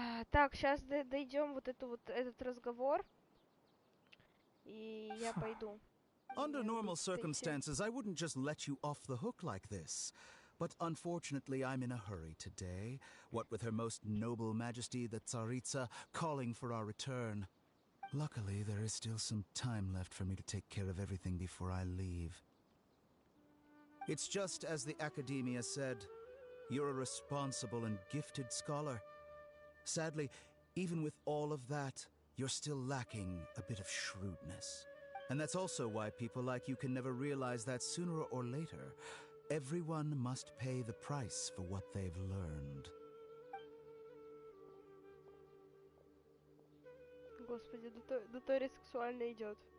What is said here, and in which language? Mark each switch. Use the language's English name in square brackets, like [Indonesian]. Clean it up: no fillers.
[Russian] Так, сейчас дойдем этот разговор. И я пойду. [English] Under normal circumstances, I wouldn't just let you off the hook like this. But unfortunately, I'm in a hurry today, what with Her Most Noble Majesty the Tsaritsa calling for our return. Luckily, there is still some time left for me to take care of everything before I leave. It's just as the Academia said, you're a responsible and gifted scholar. Sadly, even with all of that, you're still lacking a bit of shrewdness. And that's also why people like you can never realize that sooner or later, everyone must pay the price for what they've learned. [Russian] Господи, Дотори сексуально идет.